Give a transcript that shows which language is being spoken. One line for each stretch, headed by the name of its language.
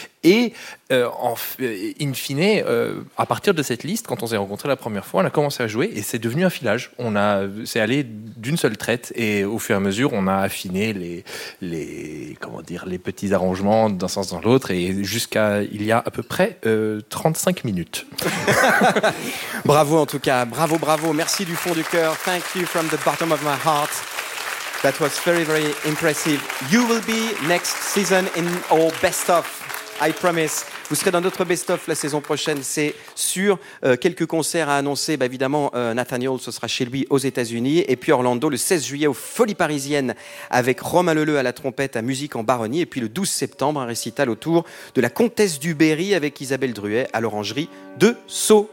French: Et à partir de cette liste, quand on s'est rencontrés la première fois, on a commencé à jouer et c'est devenu un filage. C'est allé d'une seule traite et au fur et à mesure, on a affiné les petits arrangements d'un sens dans l'autre et jusqu'à il y a à peu près 35 minutes. Bravo en tout cas, bravo, bravo, merci du fond du cœur.
English: Thank you from the bottom of my heart. That was very, very impressive. You will be next season in our best of. I promise.
French: Vous serez dans notre best-of la saison prochaine, c'est sûr. Quelques concerts à annoncer, bah, évidemment, Nathaniel, ce sera chez lui aux États-Unis. Et puis Orlando, le 16 juillet, aux Folies Parisiennes, avec Romain Leleu à la trompette, à Musique en Baronnie. Et puis le 12 septembre, un récital autour de la Comtesse du Berry avec Isabelle Druet à l'Orangerie de Sceaux.